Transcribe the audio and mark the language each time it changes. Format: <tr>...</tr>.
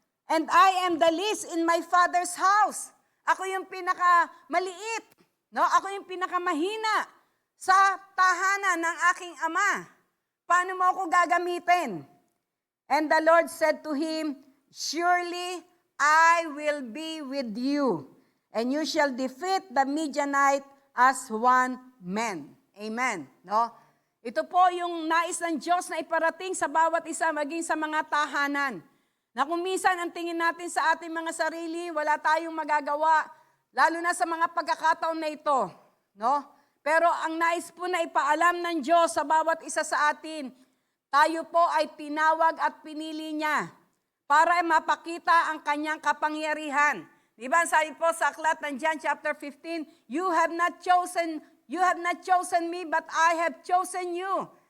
<en>And I am the least in my father's house.</en> <tl>Ako yung pinakamaliit. No? Ako yung pinakamahina sa tahanan ng aking ama. Paano mo ako gagamitin?</tl> <en>And the Lord said to him, surely I will be with you, and you shall defeat the Midianite as one man. Amen. No?</en> <tl>Ito po yung nais ng Diyos na iparating sa bawat isa, maging sa mga tahanan. Na kung minsan ang tingin natin sa ating mga sarili, wala tayong magagawa, lalo na sa mga pagkakataon na ito. No? Pero ang nais po na ipaalam ng Diyos sa bawat isa sa atin, tayo po ay tinawag at pinili niya para mapakita ang kanyang kapangyarihan. Diba, sabi po sa aklat ng John chapter 15,</tl> <en>you have not chosen me, but I have chosen you.</en>